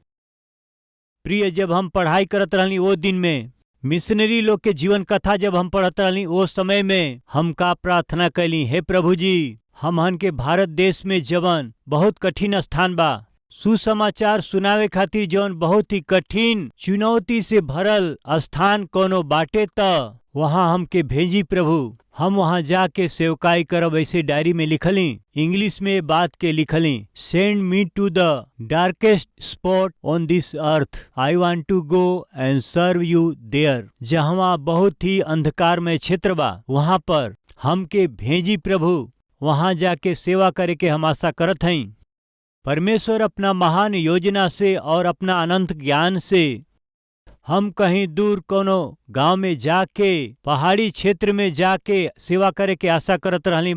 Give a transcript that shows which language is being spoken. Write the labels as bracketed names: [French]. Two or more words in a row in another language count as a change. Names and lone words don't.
[Bhojpuri] प्रिय, जब हम पढ़ाई करत रहनी वो दिन में, मिशनरी लोग के जीवन कथा जब हम पढ़त रहनी वो समय में, हम का प्रार्थना कैली, हे प्रभु जी, हमहन के भारत देश में जवन बहुत कठिन स्थान बा, सुसमाचार सुनावे खातिर जवन बहुत ही कठिन चुनौती से भरल स्थान कोनो बाटे त वहाँ हमके भेजी प्रभु। हम वहाँ जाके सेवकाई करब। ऐसे डायरी में लिखली, इंग्लिश में बात के लिखली, [English] Send me to the darkest spot on this earth, I want to go and serve you there. [Bhojpuri] जहाँ बहुत ही अंधकार में क्षेत्र बा वहाँ पर हमके भेजी प्रभु, वहाँ जाके सेवा करे के हम आशा करत हई। परमेश्वर अपना महान योजना से और अपना अनंत ज्ञान से हम कहीं दूर कोनो गांव में जाके, पहाड़ी क्षेत्र में जाके सेवा करे के आशा करत रहली।